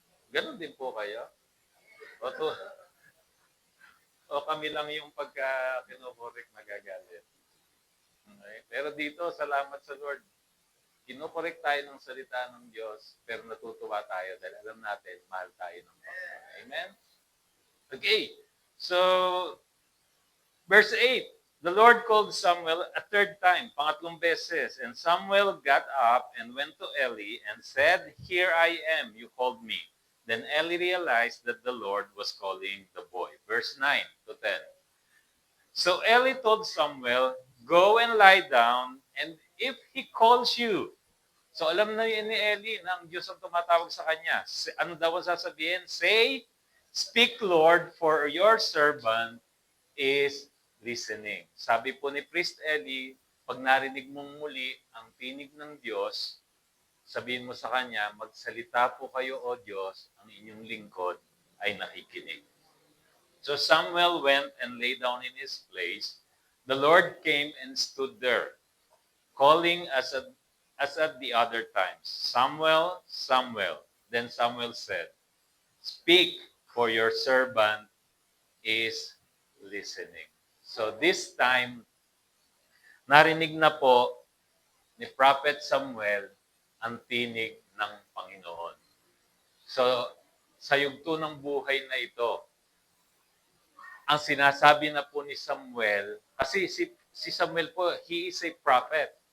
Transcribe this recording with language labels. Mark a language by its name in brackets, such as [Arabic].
[Filipino] Ganon din po kayo. O, o kami lang yung pagka kinukorek, nagagalit. Okay? Pero dito, salamat sa Lord. Kinukorek tayo ng salita ng Diyos, pero natutuwa tayo dahil alam natin, mahal tayo ng Panginoon. [English] Amen? Okay. So, verse 8. The Lord called Samuel a third time, [Filipino] pangatlong beses. [English] And Samuel got up and went to Eli and said, "Here I am, you called me." Then Eli realized that the Lord was calling the boy. Verse 9 to 10. So Eli told Samuel, "Go and lie down, and if he calls you." [Filipino] So alam na yun ni Eli na ang Diyos ang tumatawag sa kanya. Ano daw ang sasabihin? [English] Say, "Speak, Lord, for your servant is listening." [Filipino] Sabi po ni Priest Eli, pag narinig mong muli ang tinig ng Diyos, sabihin mo sa kanya, "Magsalita po kayo, O Diyos, ang inyong lingkod ay nakikinig." [English] So Samuel went and lay down in his place. The Lord came and stood there, calling as at the other times, "Samuel, Samuel." Then Samuel said, "Speak, for your servant is listening." [Filipino] So this time, narinig na po ni Prophet Samuel ang tinig ng Panginoon. So, sa yugto ng buhay na ito, ang sinasabi na po ni Samuel, kasi si Samuel po, [English] he is a prophet.